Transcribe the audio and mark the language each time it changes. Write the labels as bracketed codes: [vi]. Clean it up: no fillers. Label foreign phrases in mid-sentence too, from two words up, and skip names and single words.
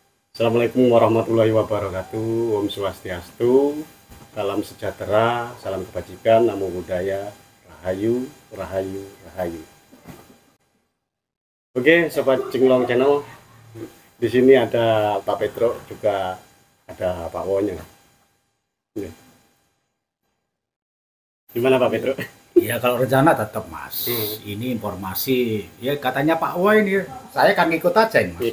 [ar] السلام عليكم ورحمة الله وبركاته. [sa] ॐ स्वस्त्यस्तु, [id] salam sejahtera, salam kebajikan, [pi] namo buddhaya, [id] rahayu, rahayu, rahayu. Oke, sobat Cinglong Channel, di sini ada Pak Petro, juga ada Pak Wonya. Gimana Pak Petro? Ya kalau rencana tetap Mas. Ini informasi ya katanya Pak Wah ini saya kan ngikut aja ini Mas.